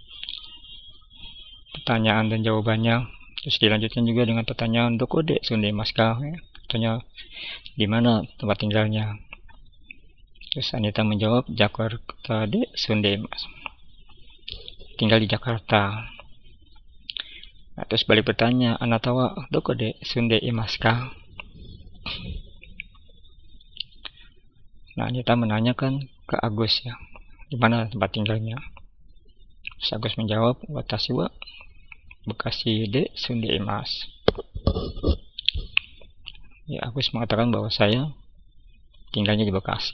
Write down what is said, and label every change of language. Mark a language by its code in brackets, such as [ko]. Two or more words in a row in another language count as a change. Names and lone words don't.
[id] Jadi pertanyaan dan jawabannya Terus dilanjutkan juga dengan pertanyaan [ja] どこで住んでますか, [id] ya. Artinya di mana tempat tinggalnya. Terus Anita menjawab [ja] ジャカルタで住んでます, [id] tinggal di Jakarta. Nah, terus balik bertanya, [ja] あなたはどこで住んでますか. [id] Nah, Anita menanyakan ke Agus ya, di mana tempat tinggalnya. Terus Agus menjawab, [ja] 私はブカシで住んでます. [id] Ya, Agus mengatakan bahwa saya tinggalnya di Bekasi.